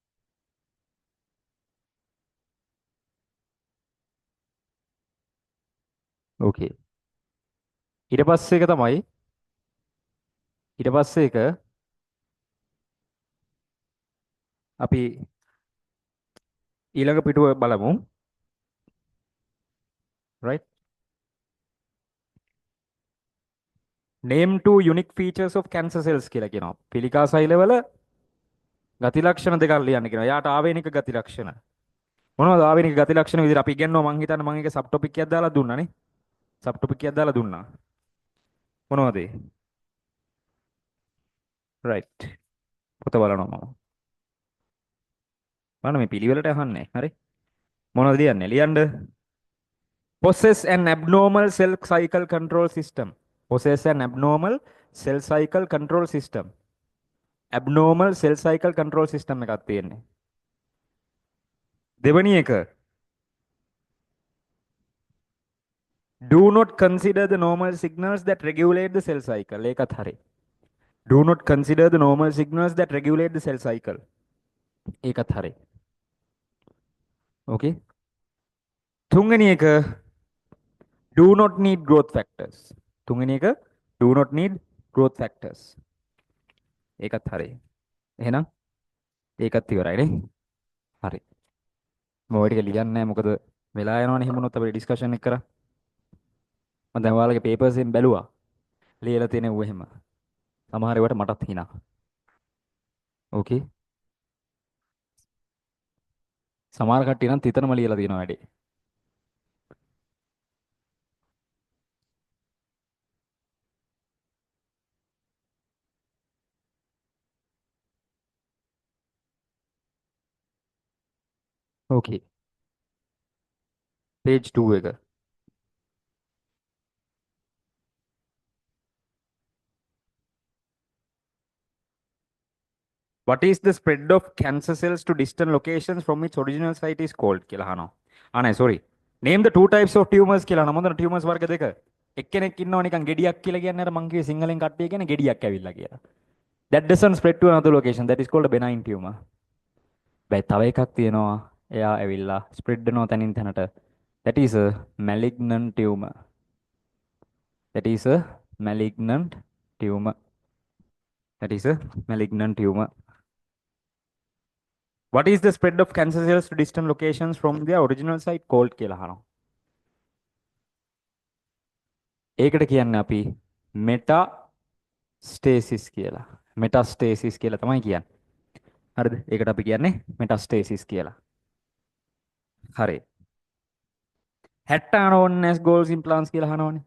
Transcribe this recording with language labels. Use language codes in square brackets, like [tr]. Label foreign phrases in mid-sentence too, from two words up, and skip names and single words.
[si] ඕකේ. ඊට පස්සේ එක තමයි ඊට පස්සේ එක අපි ඊළඟ පිටුව බලමු. [en] right. name two unique features of cancer cells [si] කියලා කියනවා. පිළිකා සෛලවල ගති ලක්ෂණ දෙකක් ලියන්න කියනවා. යාට ආවේනික ගති ලක්ෂණ. මොනවද ආවේනික ගති ලක්ෂණ විදිහට අපි ඉගෙනනවා මං හිතන්නේ මං එක [en] sub topic [si] එකක් දාලා දුන්නානේ. [en] sub topic [si] එකක් දාලා දුන්නා. මොනවද ඒ? right. පොත බලනවා මම. බලන්න මේ පිළිවෙලට අහන්නේ. හරි. මොනවද ලියන්නේ? ලියන්න. [en] possess an abnormal cell cycle control system. possess an abnormal cell cycle control system. abnormal cell cycle control system [si] එකක් තියෙන්නේ. දෙවැනි එක [en] do not consider the normal signals that regulate the cell cycle. [si] ඒකත් හරි. [en] do not consider the normal signals that regulate the cell cycle. [si] ඒකත් හරි. okay. තුන්වෙනි එක [en] do not need growth factors. [si] තුන්වෙනි එක [en] do not need growth factors. [si] ඒකත් හරි. එහෙනම් ඒකත් ඉවරයි නේ. හරි. මම ඔය ටික ලියන්නේ නැහැ මොකද වෙලා යනවනේ එහෙම වුණොත් අපේ ඩිස්කෂන් එක කරා. මම දැන් ඔයාලගේ papers එකෙන් බැලුවා. ලියලා තියෙන ඌ එහෙම. සමහර ඒවාට මටත් හිනා. ඕකේ. සමහර කට්ටිය නම් තිතනම ලියලා තියෙනවා වැඩි. ඕකේ. page 2 එක. [en] What is the spread of cancer cells to distant locations from its original site is called [si] කියලා අහනවා. [en] නෑ sorry. Name the two types of tumors [si] කියලා අහනවා. මොනවද [en] tumors [si] වර්ග දෙක? එක්කෙනෙක් ඉන්නවා නිකන් ගෙඩියක් කියලා කියන්නේ අර මං කිව්වේ සිංහලෙන් කට්ටිය කියන්නේ ගෙඩියක් ඇවිල්ලා කියලා. [en] That doesn't spread to another location. That is called a benign tumor. [si] බයි තව එකක් තියෙනවා. එයා ඇවිල්ලා spread වෙනවා තනින් තැනට. [en] That is a malignant tumor. That is a malignant tumor. That is a malignant tumor. What is the spread of cancer cells to distant locations from their original site called [si] කියලා අහනවා. ඒකට කියන්නේ අපි metastasis කියලා. metastasis කියලා තමයි කියන්නේ. හරිද? ඒකට අපි කියන්නේ metastasis කියලා. හරි. හැට්ටාන ඕන්නේ නැස් ගෝල්ස් ඉම්ප්ලාන්ට්ස් කියලා අහනවනේ.